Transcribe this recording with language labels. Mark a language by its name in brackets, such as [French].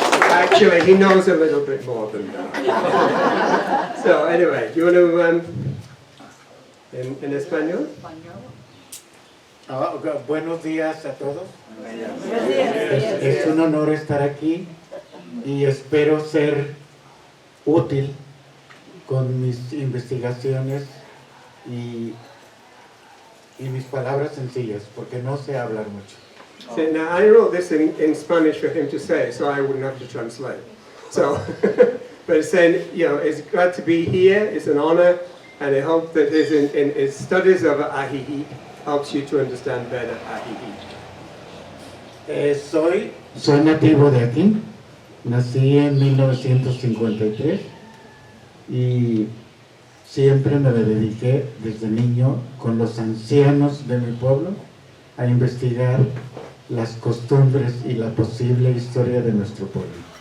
[English] Actually, he knows a little bit more than that. So, anyway, do you want to, in español? [Spanish] Buenos días a todos. Es un honor estar aquí y espero ser útil con mis investigaciones y mis palabras sencillas, porque no sé hablar mucho. [English] So, now, I wrote this in Spanish for him to say, so I wouldn't have to translate. So, but it's saying, you know, it's glad to be here, it's an honor, and I hope that his studies of Ajijic helps you to understand better Ajijic. [Spanish] Soy nativo de aquí, nací en 1953 y siempre me dediqué desde niño con los ancianos de mi pueblo a investigar las costumbres y la posible historia de nuestro pueblo.